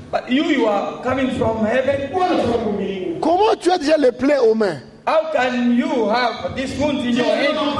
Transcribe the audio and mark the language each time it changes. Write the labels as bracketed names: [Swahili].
[English] But you are coming from heaven. [French] Comment tu as déjà les plaies aux mains? [English] How can you have this wound in your hand?